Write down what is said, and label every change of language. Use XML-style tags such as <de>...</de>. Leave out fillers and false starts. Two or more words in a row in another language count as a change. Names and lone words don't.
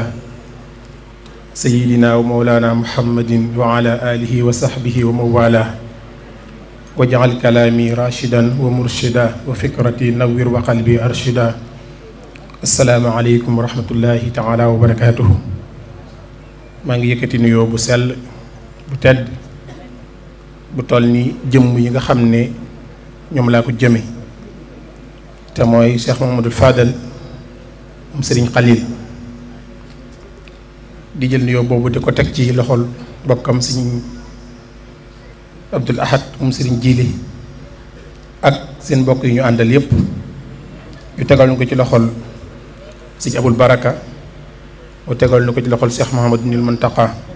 <ar>سيدنا ومولانا محمد وعلى آله وصحبه ومن والاه واجعل كلامي راشدا ومرشدا وفكرتي نوّر وقلبي أرشدا السلام عليكم ورحمة الله تعالى وبركاته</ar> <wo>maa ngi yëkkati nuyoo bu sell bu tedd bu toll ni jëmm yi nga xam ne ñoom laa ko jëme te mooy Cheikh Mouhamadul Fadal moom Serigne Khalil di jël nuyoo boobu di ko teg ci loxol bokkam Serigne Abdoul Ahad moom Serigne Jili ak seen mbokk yi ñu àndal yépp ñu tegal ñu ko ci loxol Serigne Aboul Baraka mu tegal na ko ci loxol Cheikh Mouhamadul Mountakha</wo>